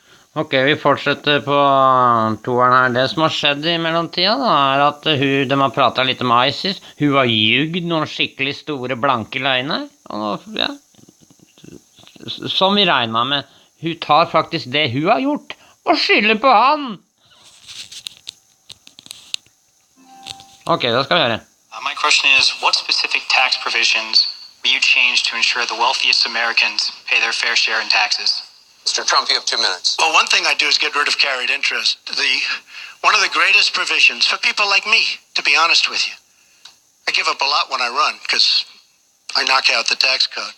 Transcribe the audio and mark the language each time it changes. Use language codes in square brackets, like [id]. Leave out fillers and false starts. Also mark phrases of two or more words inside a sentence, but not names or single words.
[no] Ok, vi fortsetter på toeren her. Det som har skjedd i mellomtida, da, at de har pratet litt om ISIS. Hun har ljugd noen skikkelig store blanke løgner. Og, ja, som vi regnet med. Hun tar faktisk det hun har gjort, og skylder på han. Ok, da skal vi høre. [en] My question is, what specific tax provisions will you change to ensure the wealthiest Americans pay their fair share in taxes? Mr. Trump, you have 2 minutes. Well, one thing I do is get rid of carried interest. One of the greatest provisions for people like me, to be honest with you. I give up a lot when I run because I knock out the tax code.